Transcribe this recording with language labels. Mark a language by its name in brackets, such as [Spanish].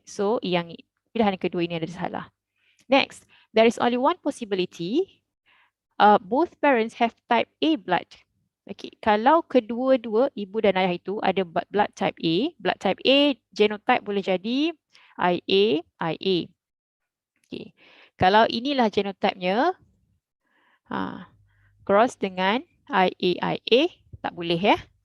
[Malay] So, yang pilihan kedua ini ada salah. [English] Next, there is only one possibility. Both parents have type A blood. Okay. [Malay] Kalau kedua-dua ibu dan ayah itu ada [English] blood type A [Malay] genotype boleh jadi IA, IA. Okay. Kalau inilah genotipenya, cross dengan IA, IA, tak boleh ya.